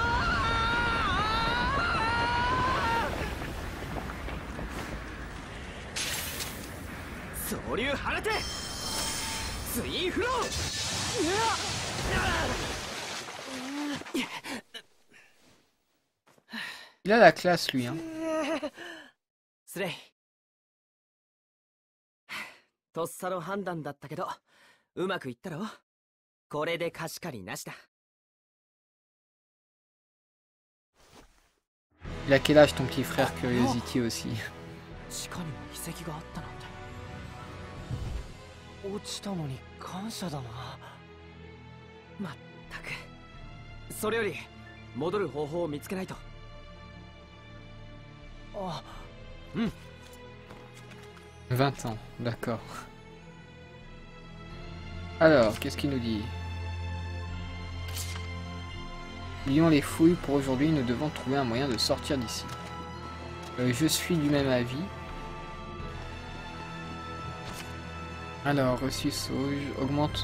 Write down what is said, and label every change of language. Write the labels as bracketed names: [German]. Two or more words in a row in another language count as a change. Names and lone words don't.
[French] Il a la classe, lui, hein. [Japanese] とっさの判断だったけど、うまくいったろ？これで貸し借りなしだ。 [French] Il a quel âge ton petit frère Curiosity aussi? [Japanese] 地下にも遺跡があったなんて。落ちたのに感謝だな。まったく。それより戻る方法を見つけないと。あ、 [French] 20 ans, d'accord. Alors, qu'est-ce qu'il nous dit? Oublions les fouilles pour aujourd'hui, nous devons trouver un moyen de sortir d'ici. Je suis du même avis. Alors, reçu sauge, augmente...